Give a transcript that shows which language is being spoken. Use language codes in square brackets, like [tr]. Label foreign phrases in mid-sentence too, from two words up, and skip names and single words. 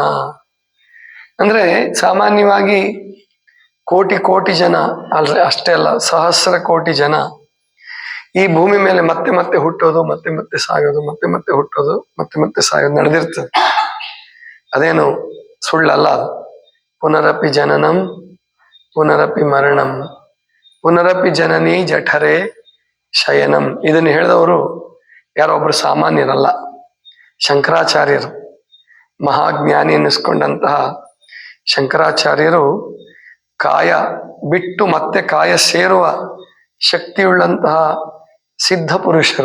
[kn] ಅಂದ್ರೆ ಸಾಮಾನ್ಯವಾಗಿ ಕೋಟಿ ಕೋಟಿ ಜನ ಅಷ್ಟೇ ಅಲ್ಲ, ಸಹಸ್ರ ಕೋಟಿ ಜನ ಈ ಭೂಮಿ ಮೇಲೆ ಮತ್ತೆ ಮತ್ತೆ ಹುಟ್ಟೋದು, ಮತ್ತೆ ಮತ್ತೆ ಸಾಯೋದು, ಮತ್ತೆ ಮತ್ತೆ ಹುಟ್ಟೋದು, ಮತ್ತೆ ಮತ್ತೆ ಸಾಯೋದು ನಡೆದಿರ್ತದೆ. ಅದೇನು ಸುಳ್ಳಲ್ಲ ಅದು. [sa] ಪುನರಪಿ ಜನನಂ ಪುನರಪಿ ಮರಣಂ ಪುನರಪಿ ಜನನಿ ಜಠರೇ ಶಯನಂ. [kn] ಇದನ್ನು ಹೇಳಿದವರು ಯಾರೊಬ್ರು ಸಾಮಾನ್ಯರಲ್ಲ, ಶಂಕರಾಚಾರ್ಯರು. ಮಹಾಜ್ಞಾನಿ ಅನ್ನಿಸ್ಕೊಂಡಂತಹ ಶಂಕರಾಚಾರ್ಯರು ಕಾಯ ಬಿಟ್ಟು ಮತ್ತೆ ಕಾಯ ಸೇರುವ ಶಕ್ತಿಯುಳ್ಳಂತಹ ಸಿದ್ಧ ಪುರುಷರು.